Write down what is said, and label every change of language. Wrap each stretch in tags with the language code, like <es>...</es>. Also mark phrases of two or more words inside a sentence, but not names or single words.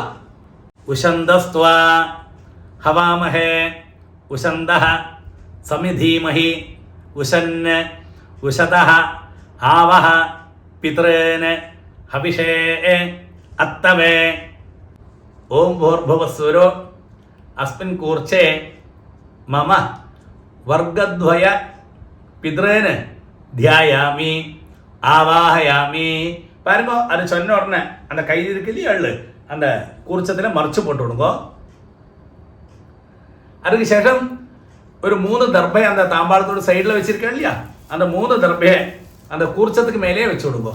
<sa>उशन्तस्त्वा हवामहे उशन्तः समिधीमहि उशन् उशतः आवह पितॄन् हविषे अत्तवे ओम् भूर्भुवस्सुरो अस्मिन् कूर्चे मम वर्गद्वय पितॄन् ध्यायामि आवाहयामि.</sa> <ta>பாருங்க, அது சொன்ன உடனே அந்த கை இருக்கு இல்லையா எள்ளு, அந்த கூர்ச்சத்தில் மறைச்சு போட்டு விடுங்கோ. அதுக்கு ശേഷം ஒரு 3 தர்பை அந்த தாம்பாளத்தோட சைடில் வச்சிருக்கேன் இல்லையா, அந்த 3 தர்பையை அந்த கூர்ச்சத்துக்கு மேலேயே வச்சு விடுங்கோ.</ta>